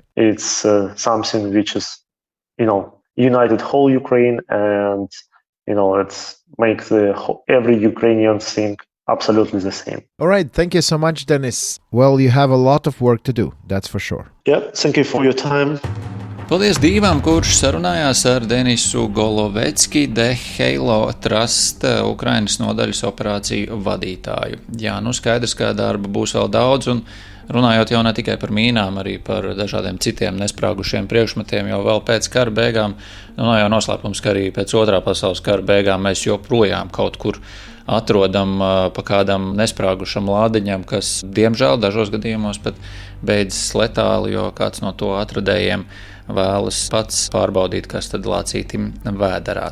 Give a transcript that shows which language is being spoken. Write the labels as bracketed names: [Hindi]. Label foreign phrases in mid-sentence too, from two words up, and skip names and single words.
[English] It's something which is, united whole Ukraine, and, it makes every Ukrainian think absolutely the same. All right. Thank you so much, Denis. Well, you have a lot of work to do. That's for sure. Yeah. Thank you for your time. [Latvian] Paldies Dīvam, kurš sarunājās ar Denisu Golovetsky, Halo Trust Ukrainas nodaļas operāciju vadītāju. Jā, skaidrs, ka darba būs vēl daudz, un runājot jau ne tikai par mīnām, arī par dažādiem citiem nesprāgušiem priekšmetiem, jau vēl pēc kara beigām, nav jau noslēpums, ka arī pēc otrā pasaules kara beigām mēs joprojām kaut kur atrodam pa kādam nesprāgušam lādiņam, kas, diemžēl, dažos gadījumos pat beidzas letāli, jo kāds no to atradējiem vēlas pats pārbaudīt, kas tad lācītim vēderā.